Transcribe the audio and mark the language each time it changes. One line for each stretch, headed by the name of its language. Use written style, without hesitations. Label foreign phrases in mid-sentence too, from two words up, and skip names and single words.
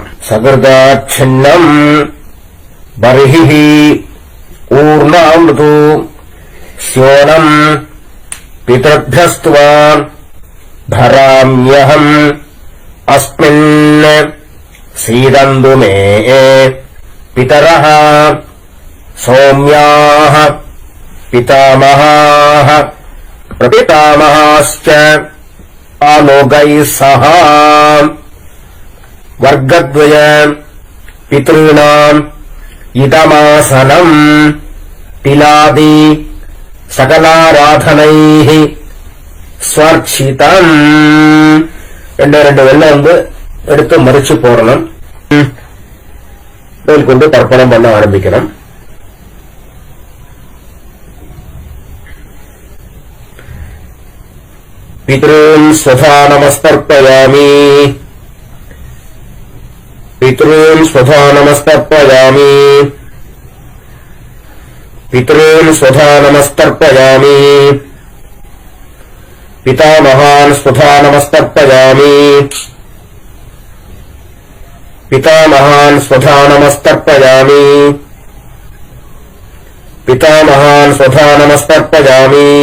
Sanskrit: सकृदाच्छिन्नं बर्हि ऊर्णामृदु स्योनं पितृभ्यस्त्वां धराम्यहम् अस्मिन् सीदन्तु मे पितरः सौम्याः पितामहाः प्रपितामहाश्च लोकैः सह वर्गद्वय पितॄणाम् इदमासनम् तिलादि सकलाराधनैः ஸ்வர்ச்சிதம்.
Tamil: ரெண்டு வெள்ளம் வந்து எடுத்து மறிச்சு போடணும். கொண்டு தர்ப்பணம் பண்ண ஆரம்பிக்கணும்.
Sanskrit: पितॄन् स्वधा नमस्तर्पयामि पितॄन् स्वधा नमस्तर्पयामि पितॄन् स्वधा नमस्तर्पयामि पितामहान् स्वधा नमस्तर्पयामि पितामहान् स्वधा नमस्तर्पयामि पितामहान् स्वधा नमस्तर्पयामि